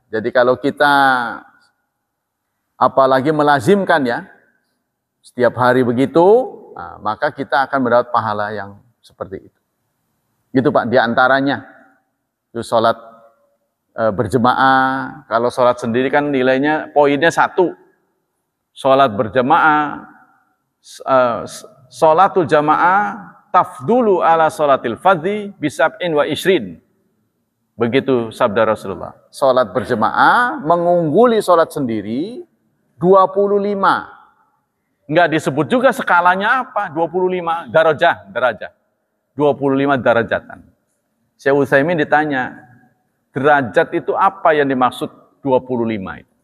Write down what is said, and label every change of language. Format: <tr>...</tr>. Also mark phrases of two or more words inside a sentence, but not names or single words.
<id>Jadi kalau kita apalagi melazimkan ya, setiap hari begitu, nah, maka kita akan mendapat pahala yang seperti itu. Gitu Pak, diantaranya. Itu sholat berjemaah, kalau sholat sendiri kan nilainya, poinnya 1. Sholat berjemaah,</id> <ar>صلاة الجماعة, تفضل على صلاة الفذ بسبع وعشرين.</ar> <id>Begitu sabda Rasulullah. Sholat berjemaah mengungguli sholat sendiri 25. Enggak disebut juga skalanya apa, 25 darajah. 25 darajatan. Syekh Utsaimin ditanya, derajat itu apa yang dimaksud 25 itu?</id>